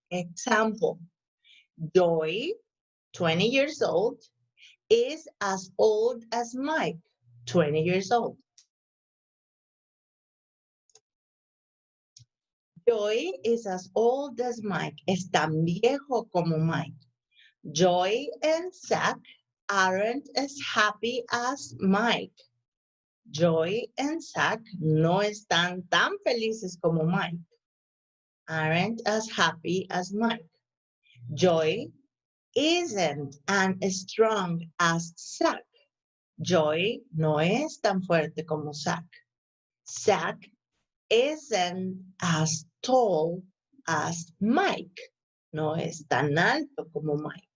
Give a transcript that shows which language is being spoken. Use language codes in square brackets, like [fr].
[en] Example, Joy, 20 years old, is as old as Mike, 20 years old. Joy is as old as Mike, [es] es tan viejo como Mike. [en] Joy and Zach aren't as happy as Mike. [es] Joy and Zach no están tan felices como Mike. [en] Aren't as happy as Mike. Joy isn't as strong as Zach. [es] Joy no es tan fuerte como Zach. [en] Zach isn't as tall as Mike. [es] No es tan alto como Mike.